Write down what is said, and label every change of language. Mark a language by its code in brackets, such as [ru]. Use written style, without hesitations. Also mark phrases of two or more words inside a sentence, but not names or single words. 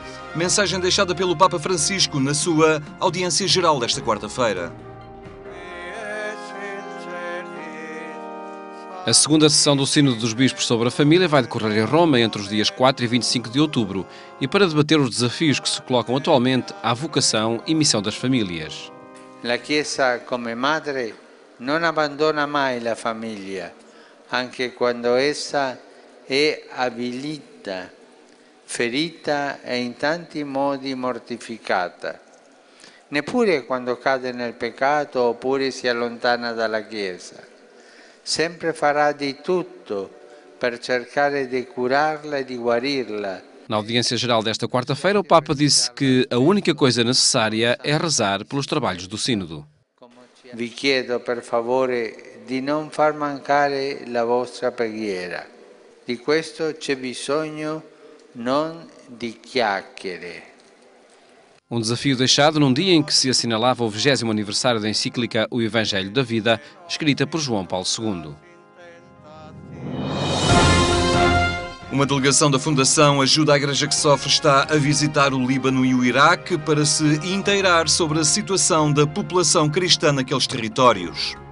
[pt] Mensagem deixada pelo Papa Francisco na sua audiência geral desta quarta-feira. A segunda sessão do Sínodo dos Bispos sobre a Família vai decorrer em Roma entre os dias 4 e 25 de outubro e para debater os desafios que se colocam atualmente à vocação e missão das famílias. [it] La Chiesa, come madre, non abbandona mai la famiglia, anche quando essa è avvilita, ferita e in tanti modi mortificata. Neppure quando cade nel peccato oppure si allontana dalla Chiesa. Sempre fará di tutto per cercare di curarla e di guarirla. [pt] Na audiência geral desta quarta-feira, o Papa disse que a única coisa necessária é rezar pelos trabalhos do Sínodo. [it] Vi chiedo per favore di non far mancare la vostra preghiera. Di questo c'è bisogno, non di chiacchiere. [pt] Um desafio deixado num dia em que se assinalava o 20º aniversário da encíclica O Evangelho da Vida, escrita por João Paulo II. Uma delegação da Fundação Ajuda à Igreja que Sofre está a visitar o Líbano e o Iraque para se inteirar sobre a situação da população cristã naqueles territórios.